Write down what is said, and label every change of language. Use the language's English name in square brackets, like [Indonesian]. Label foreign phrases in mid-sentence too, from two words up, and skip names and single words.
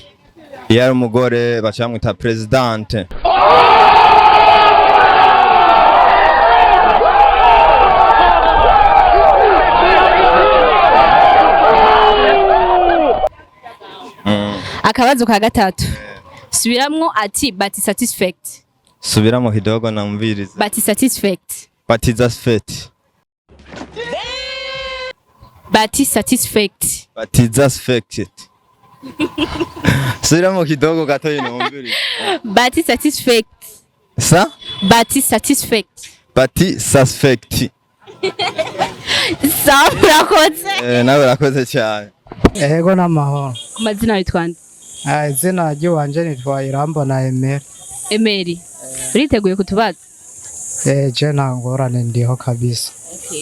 [Rundi] Yari umugore bacamwita presidente. Akabazo ka gatatu. Subiramwo ati [English] but satisfied. [Rundi] Subiramo kidogo na umviriza. [English] But satisfied. But satisfied. But satisfied. But satisfied. [Rundi] Subiramo kidogo gato yino umviriza. [English] But satisfied. Sa? But satisfied. But suspect. [Rundi] Sawa murakoze. Nawe urakoze cyane. Ego n'amahoro. Amazina witwa nde? Izina ry'iwanje nitwa Irambona Emeri. Emeri. Uriteguye kutubaza? Je nta ngorane ndiho kabisa. Okay.